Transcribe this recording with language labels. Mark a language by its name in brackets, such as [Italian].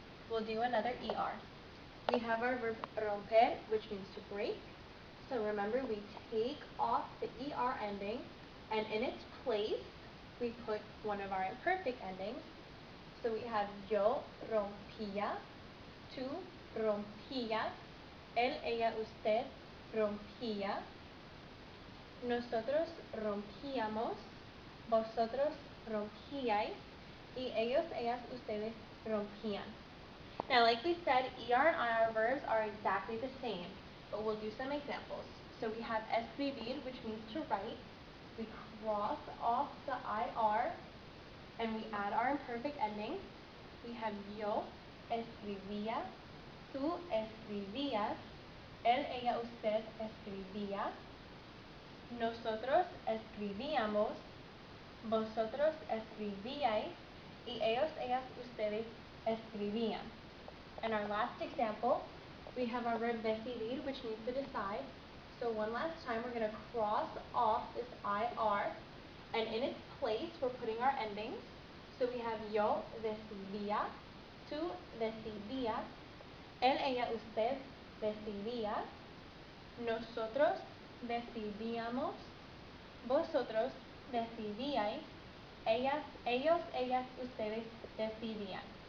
[English] We'll do another ER. We have our verb romper, which means to break. So remember, we take off the ER ending, and in its place, we put one of our imperfect endings. So we have [Spanish] yo rompía, tú rompías, él, ella, usted rompía, nosotros rompíamos, vosotros rompíais, y ellos, ellas, ustedes rompían. [English] Now, like we said, ER and IR verbs are exactly the same, but we'll do some examples. So we have escribir, which means to write. We cross off the IR, and we add our imperfect ending. We have [Spanish] yo escribía, tú escribías, él, ella, usted escribía, nosotros escribíamos, vosotros escribíais, y ellos, ellas, ustedes escribían. [English] And our last example, we have our verb decidir, which means to decide. So one last time, we're going to cross off this IR, and in its place, we're putting our endings. So we have [Spanish] yo decidía, tú decidías, él, ella, usted decidía, nosotros decidíamos, vosotros decidíais, ellas, ellos, ellas, ustedes decidían.